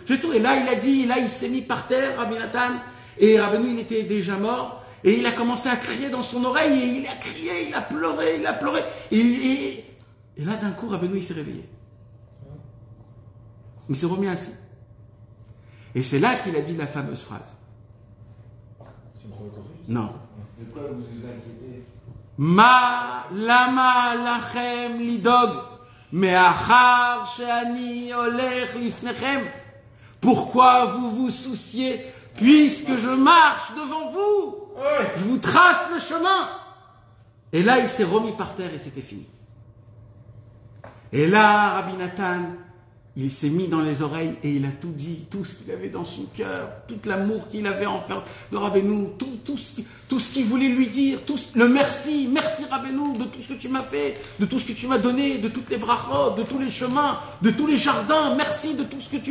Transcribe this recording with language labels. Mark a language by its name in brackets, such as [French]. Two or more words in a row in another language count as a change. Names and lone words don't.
[French] Et là, il a dit, là, il s'est mis par terre, Rabbi Nathan, et Rabbeinu, il était déjà mort, et il a commencé à crier dans son oreille, et il a crié, il a pleuré, et là, d'un coup, Rabbeinu, il s'est réveillé. Il s'est remis assis. Et c'est là qu'il a dit la fameuse phrase. Non. De quoi vous vous inquiétez? [Hebrew] מה לכם לדאוג מאחר שאני הולך לפניכם. [French] Pourquoi vous vous souciez puisque je marche devant vous? Je vous trace le chemin. Et là, il s'est remis par terre et c'était fini. Et là, Rabbi Nathan, il s'est mis dans les oreilles et il a tout dit, tout ce qu'il avait dans son cœur, tout l'amour qu'il avait envers de Rabbeinu, tout ce qu'il voulait lui dire, le merci Rabbeinu de tout ce que tu m'as fait, de tout ce que tu m'as donné, de toutes les brachot, de tous les chemins, de tous les jardins, merci de tout ce que tu...